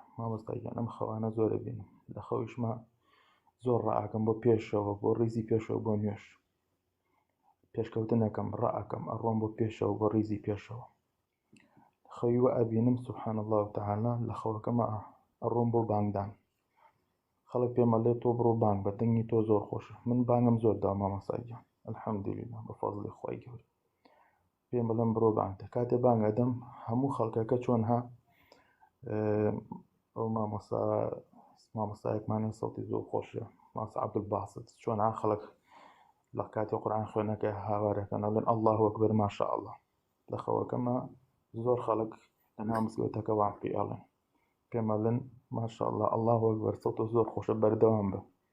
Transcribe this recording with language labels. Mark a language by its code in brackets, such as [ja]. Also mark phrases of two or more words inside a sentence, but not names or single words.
[ckb] مامۆستاگیان ئەم خەوانە زۆرە بینم، لە خەویشما زۆر ڕائەکەم بۆ پێشەوە، بۆ ڕیزی پێشەوە بۆ نوێژ، پێشکەوتنەکەم ڕائەکەم ئەڕۆم بۆ پێشەوە بۆ ڕیزی پێشەوە. خەوی وە ئەبینم [ar] سبحان الله تعالی [ckb] لە خەوەکەمە ئەڕۆم بۆ بانگدان، خەڵک پێم ئەڵێ تۆ بڕۆ بانگ بە دەنگی تۆ زۆر خۆشە. من بانگم زۆر دا مامۆستاگیان، [ar] الحمد لله [ckb] بفضل خوای گەورە پێم بڵێم بڕۆ بانگتە کاتێ بانگ ئەدەم هەموو خەڵکەکە چۆن ها ئەو مامۆستایەکمانی سەوتی زۆر خۆشە مامۆستا عەبدولباسط چۆن ها خەڵک لە کاتی قورئان خوێندنەکە هاوارەکەن ئەڵێن [ar] الله ئەکبەر ماشاء الله [ckb] لە خەوەکەمە زۆر خەڵک لەناو مزگەوتەکە وام پێ ئەڵێن پێم ئەڵێن [ar] ماشاء الله الله ئەکبەر [ckb] سەوتە زۆر خۆشە بەردەوام بە